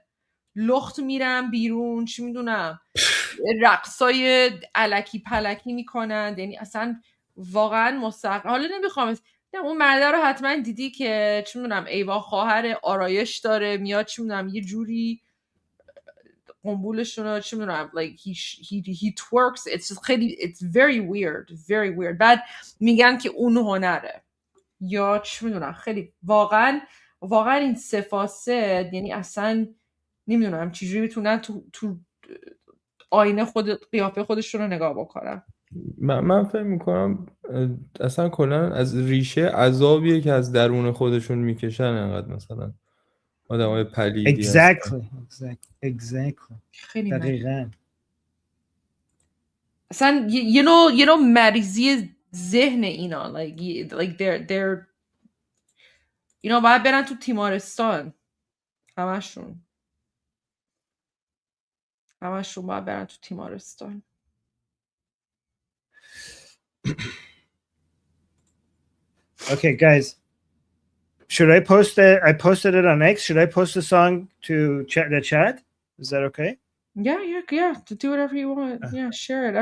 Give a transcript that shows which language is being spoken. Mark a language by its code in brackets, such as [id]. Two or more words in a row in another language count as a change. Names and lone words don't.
[fa] لخت میرن بیرون، چی میدونم، رقصای الکی پلکی میکنن. یعنی اصلا واقعا مستحق. حالا نمیخوام اون مرده رو حتما دیدی که چی میدونم ایوا خواهر آرایش داره، میاد چی میدونم یه جوری قنبولشون رو چی میدونم [en] like he twerks. it's very weird. [fa] بعد میگن که اون هنره یا چی میدونم. خیلی واقعا این سه فاسد یعنی اصلا نمیدونم چجوری بتونن تو آینه قیافه خودشون رو نگاه بکنن. من فکر میکنم اصلا کلا از ریشه عذابیه که از درون خودشون میکشن انقدر مثلا آدمای پلیدی exactly دقیقاً. اصلا یه نوع مریضی ذهن اینا [en] like they're [fa] باید برن تو تیمارستان. همشون باید برن تو تیمارستان. [en] Okay, guys. Should I post it? I posted it on X. Should I post the song to the chat? Is that okay? Yeah. To do whatever you want. Yeah, share it.